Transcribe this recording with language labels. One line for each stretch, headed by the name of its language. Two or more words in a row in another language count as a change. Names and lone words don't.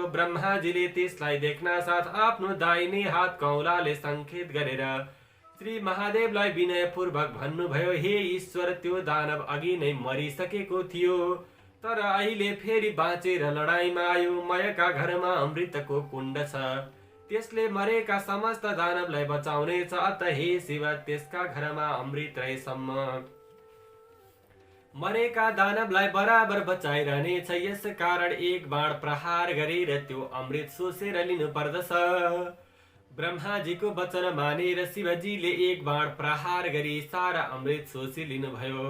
Nepali: ब्रह्माजीले त्यसलाई देख्न साथ आफ्नो दाहिने हात कौलाले सङ्केत गरेर श्री महादेवलाई विनयपूर्वक भन्नुभयो, हे ईश्वर, त्यो दानव अघि नै मरिसकेको थियो, तर अहिले फेरि बाँचेर लडाईँमा आयो। मयका घरमा अमृतको कुण्ड छ, त्यसले मरेका समस्त दानवलाई बचाउनेछ। अत हे शिव, त्यसका घरमा अमृत रहेसम्म मरेका दानवलाई बराबर बचाइरहनेछ। यस कारण एक बाण प्रहार गरेर त्यो अमृत सोसेर लिनु पर्दछ। ब्रह्माजीको वचन मानेर शिवजीले एक बाण प्रहार गरी सारा अमृत सोसी लिनुभयो।